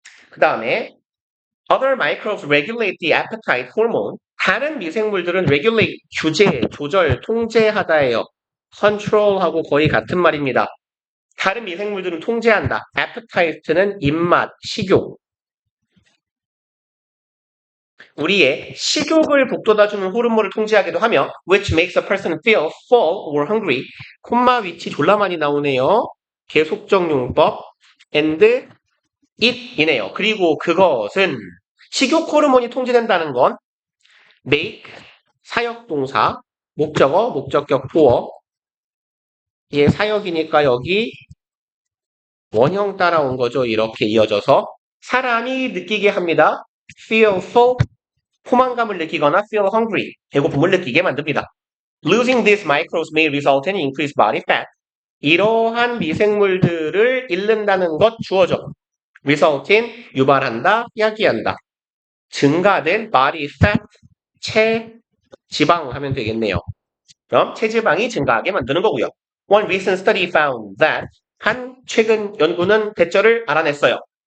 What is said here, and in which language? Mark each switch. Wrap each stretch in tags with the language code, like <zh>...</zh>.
<ko>그 다음에</ko> <en>other microbes regulate the appetite hormone.</en> <ko>다른 미생물들은 regulate, 규제, 조절, 통제하다예요. control하고 거의 같은 말입니다. 다른 미생물들은 통제한다. appetite는 입맛, 식욕. 우리의 식욕을 북돋아주는 호르몬을 통제하기도 하며</ko> <en>which makes a person feel full or hungry.</en> <ko>콤마 위치 졸라 많이 나오네요. 계속적 용법 and it이네요. 그리고 그것은 식욕 호르몬이 통제된다는 건 make 사역동사 목적어 목적격 보어 얘 사역이니까 여기 원형 따라온 거죠. 이렇게 이어져서 사람이 느끼게 합니다.</ko> <en>feel full</en> <ko>포만감을 느끼거나</ko> <en>feel hungry</en> <ko>배고픔을 느끼게 만듭니다.</ko> <en>Losing these microbes may result in increased body fat.</en> <ko>이러한 미생물들을 잃는다는 것 주어져. result in 유발한다, 야기한다. 증가된 body fat 체지방 하면 되겠네요. 그럼 체지방이 증가하게 만드는 거고요.</ko> <en>One recent study found that</en> <ko>한 최근 연구는 대절을 알아냈어요.</ko>